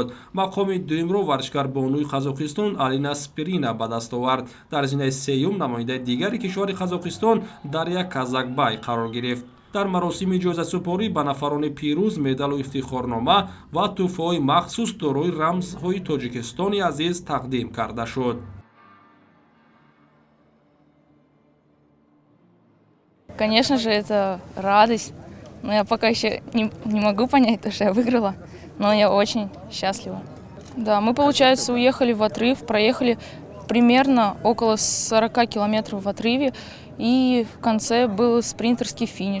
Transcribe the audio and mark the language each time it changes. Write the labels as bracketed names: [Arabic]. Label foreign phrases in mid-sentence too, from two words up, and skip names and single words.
[Tajik] мақоми дуюмро варзишгарбонуи Қазоқистон Алина Спирина ба даст овард. дар зинаи сеюм намояндаи дигари кишвари Қазоқистон Дарья Казакбай қарор гирифт. дар маросими ҷоизасупорӣ ба нафарони пирӯз медалу ифтихорнома ва тӯҳфаҳои махсус дорои рамзҳои Тоҷикистони азиз тақдим карда шуд. [Russian] Конечно же, это радость, но я пока еще не могу понять то, что я выиграла, но я очень счастлива. Да, мы, получается, уехали в отрыв, проехали примерно около 40 километров в отрыве, и в конце был спринтерский финиш.